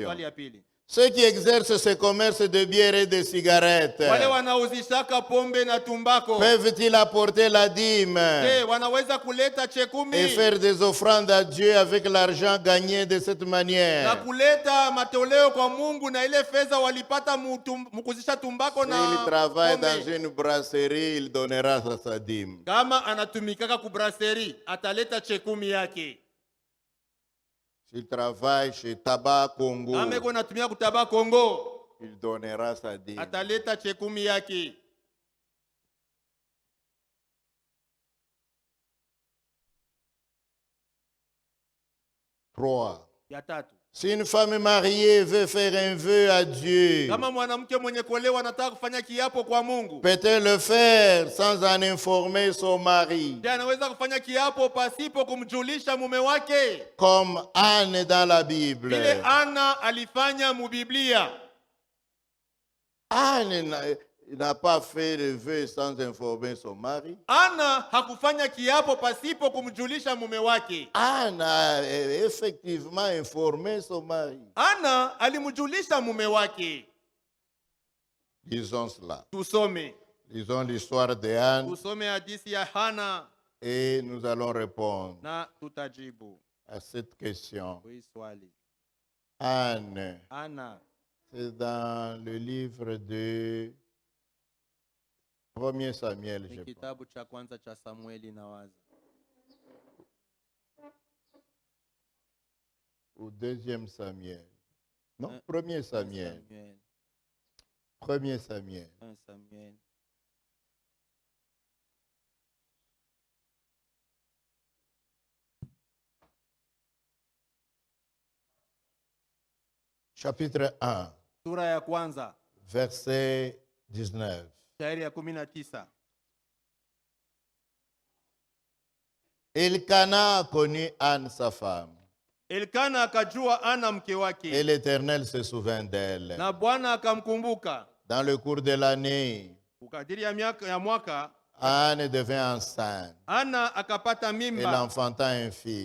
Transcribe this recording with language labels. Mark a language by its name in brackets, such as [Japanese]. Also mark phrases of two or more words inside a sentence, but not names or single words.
[Swahili] Swali ya pili. [French] Ceux qui exercent ce commerce de bière et de cigarettes, [Swahili] Wale wanauzishaka pombe na tumbako, [French] peuvent-ils apporter la dîme [Swahili] je, wanaweza kuleta chekumi [French] et faire des offrandes à Dieu avec l'argent gagné de cette [Swahili] na [French] manière? [Swahili] kuleta matoleo kwa Mungu na ile fedha walipata mukuzisha tumbako [French] S'il [Swahili] na [French] travaille [Swahili] pombe? [French] dans une brasserie, il donnera sa dîme. [Swahili] Kama anatumikaka ku brasserie ataleta chekumi yake. [French] S'il travaille chez Tabac Congo, [Swahili] Kama iko natumia kutaba Kongo [French] il donnera sa dîme. [Swahili] ataleta chekumi yake. 3. Ya tatu, [French] Si une femme mariée veut faire un vœu à Dieu, [Swahili] kama mwanamke mwenye kuolewa anataka kufanya kiapo kwa Mungu, [French] peut-elle le faire sans en informer son mari? [Swahili] je, anaweza kufanya kiapo pasipo kumjulisha mume wake, [French] Comme Anne dans la Bible. [Swahili] vile Ana alifanya mubiblia. [French] Anne n'a pas fait le vœu sans informer son mari. [Swahili] Ana hakufanya kiapo pasipo kumjulisha mume wake. [French] Anne a effectivement informé son mari. [Swahili] Ana alimjulisha mume wake. [French] Lisons cela. [Swahili] Tusome. [French] Lisons l'histoire de Anne [Swahili] Tusome hadithi ya Hana [French] et nous allons répondre [Swahili] na tutajibu. [French] à cette question. [Swahili] Hii swali. [French] Anne, [Swahili] Hana [French] c'est dans le livre de 1 Samuel, [Swahili] ni [French] je pense. [Swahili] kitabu cha kwanza cha Samueli na waza. [French] Ou 2 Samuel. Non, 1 Samuel. Samuel. 1 Samuel. 1 Samuel. Chapitre 1, [Swahili] Sura ya kwanza, [French] verset 19. [Swahili] shairi ya 19. [French] Elkana connut Anne, sa femme, [Swahili] Elkana akajua Ana mke [French] et [Swahili] wake, [French] l'Éternel se souvint d'elle. [Swahili] na Bwana akamkumbuka. [French] Dans le cours de l'année, [Swahili] Ukadiri ya mwaka, [French] Anne devint enceinte. [Swahili] Ana akapata [French] Elle [Swahili] mimba, [French] enfanta un fils